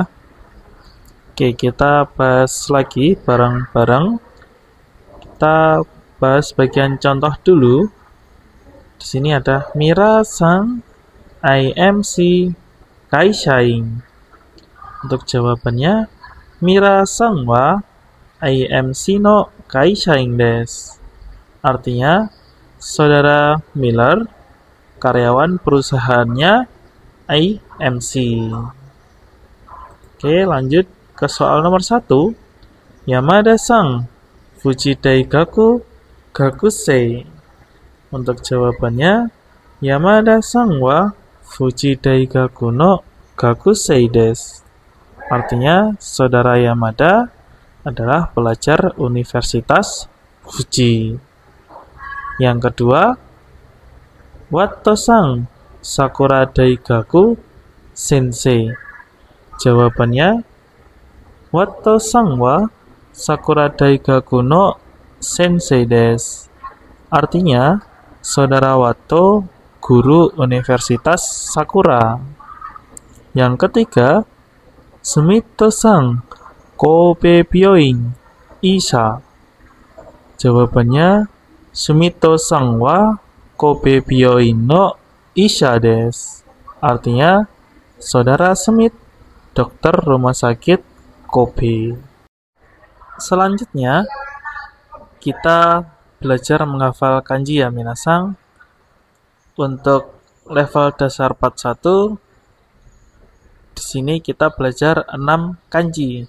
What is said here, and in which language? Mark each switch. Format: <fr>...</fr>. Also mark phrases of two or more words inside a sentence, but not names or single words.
<id>Oke, kita bahas lagi bareng-bareng. Kita bahas bagian contoh dulu. Di sini ada Mira-sang IMC kaishain. Untuk jawabannya,</id> <ja>ミラーさんはIMCの会社員です.</ja> <id>Artinya, saudara Miller karyawan perusahaannya IMC. Oke, lanjut ke soal nomor 1. Yamada-sang Fuji Daigaku gakusei. Untuk jawabannya,</id> <ja>山田さんは富士大学の学生です.</ja> <id>Artinya, saudara Yamada adalah pelajar Universitas Fuji. Yang kedua, Watto-sang Sakura Daigaku Sensei. Jawabannya,</id> <ja>ワットさんはさくら大学の先生です.</ja> <id>Artinya, saudara Watto guru Universitas Sakura. Yang ketiga,</id> <ja>スミスさん神戸病院医者.</ja> <id>Jawabannya,</id> <ja>スミスさんは神戸病院の医者です.</ja> <id>Artinya, Saudara Smith, dokter rumah sakit Kobe. Selanjutnya, kita belajar menghafal kanji ya minasang. Untuk level dasar part 1, di sini kita belajar 6 kanji.</id>